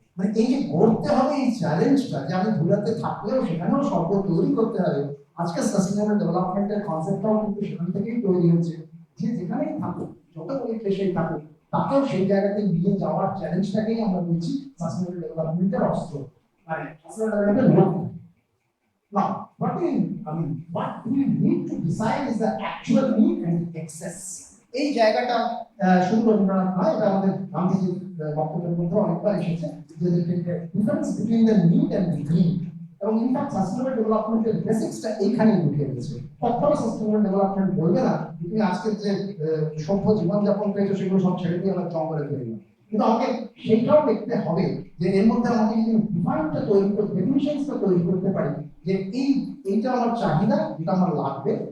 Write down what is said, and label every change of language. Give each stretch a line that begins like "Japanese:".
Bangla: মানে এই যে গড়তে হবে এই চ্যালেঞ্জটা, যে আমি ধুলাতে থাকলেও সেখানেও স্বর্গ তৈরি করতে হবে, আজকে সাস্টেনেবল ডেভেলপমেন্টের কনসেপ্টটাও কিন্তু সেখান থেকেই তৈরি হচ্ছে। যে যেখানেই থাকুক, যত গরিব দেশেই থাকুক, তাকেও সেই জায়গাতে নিয়ে যাওয়ার চ্যালেঞ্জটাকেই আমরা বলছি সাস্টেনেবল ডেভেলপমেন্টের অস্ত্র, মানে সাস্টেনেবল ডেভেলপমেন্টের লক্ষ্য।
English: Now, what we need to decide is the actual need and excess.
Bangla: এই জায়গাটা শুধু রবীন্দ্রনাথ নয়, এটা আমাদের গান্ধীজির বক্তব্যের মধ্যে অনেকবার এসেছে, যে
English: Difference between the need and the greed.
Bangla: এবং ইনফ্যাক্ট সাস্টেনেবল ডেভেলপমেন্টের বেসিক্সটা এইখানেই ঢুকে গেছে। কখনো সাস্টেনেবল ডেভেলপমেন্ট বলবে না তুমি আজকের যে সভ্য জীবনযাপন পেয়েছো সেগুলো সব ছেড়ে দিয়ে আমরা জঙ্গলে তৈরি না, কিন্তু আমাকে সেইটাও দেখতে হবে যে এর মধ্যে আমাকে যদি ডিফাইনটা তৈরি করতে, ডেফিনিশনসটা তৈরি করতে পারি যে এইটা আমার চাহিদা, যেটা আমার লাগবে।